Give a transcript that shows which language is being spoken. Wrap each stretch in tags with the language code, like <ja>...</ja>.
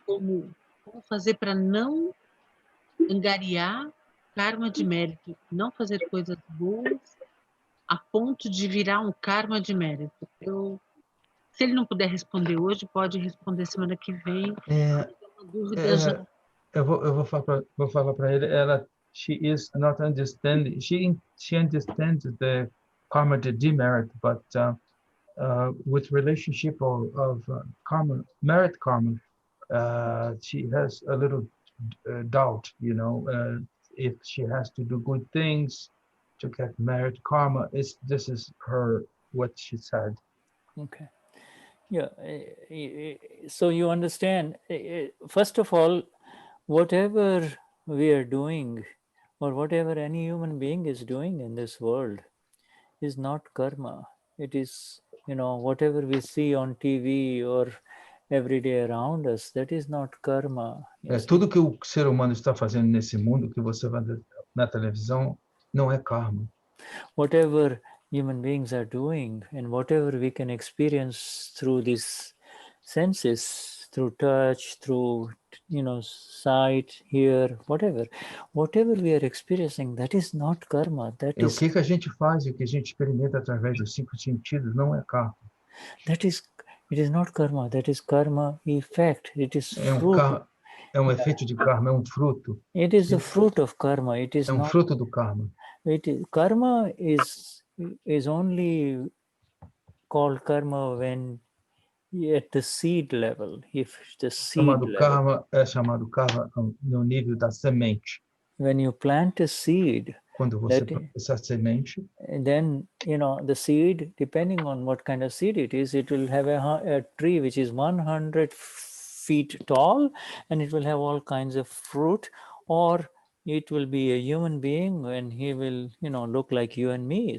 <pt>Como fazer para não angariar karma de mérito, não fazer coisas boas a ponto de virar um karma de mérito. Se ele não puder responder hoje, pode responder semana que vem. Uma dúvida já. Eu vou falar para ele.</pt> <en>She is not understanding. She understands the karma to demerit, but with relationship of karma, merit karma, she has a little doubt. You know, if she has to do good things to get merit karma, this is what she said. Okay. Yeah. So you understand. First of all, whatever we are doing, or whatever any human being is doing in this world, is not karma. It is, you know, whatever we see on TV or every day around us, that is not karma.</en> <pt>Tudo que o ser humano está fazendo nesse mundo, que você vai na televisão, não é karma.</pt> <en>Whatever human beings are doing, and whatever we can experience through these senses, through touch, through, you know, sight, hear, whatever we are experiencing, that is not karma. That is,</en> <pt>o que a gente faz e o que a gente experimenta através dos 5 sentidos não é karma.</pt> <en>It is not karma. That is karma effect. It is fruit.</en> <pt>É um efeito de karma, é um fruto.</pt> <en>It is the fruit of karma. It is not,</en> <pt>fruto do karma.</pt> <en>Karma is only called karma when at the seed level. If the seed level.</en> <pt>Karma é chamado karma no nível da semente.</pt> <en>When you plant a seed,</en> <pt>quando você planta essa semente,</pt> <en>then, you know, the seed, depending on what kind of seed it is, it will have a tree which is 100 feet tall, and it will have all kinds of fruit, or it will be a human being and he will, look like you and me.</en>